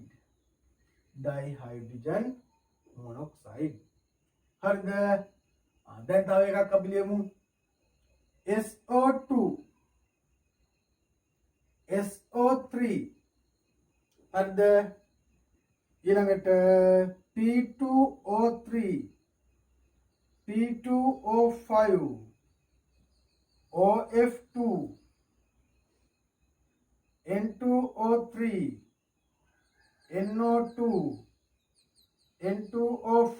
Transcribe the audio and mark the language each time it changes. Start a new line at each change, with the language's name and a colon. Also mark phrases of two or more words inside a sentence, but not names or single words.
Sinhala: ඩයිහයිඩ්‍රජන් මොනොක්සයිඩ්. හරිද? දැන් තව එකක් අපි ලියමු. SO2 SO3. හරිද? ඊළඟට P2O3 P2O5 OF2 N2O3 NO2 N2O5.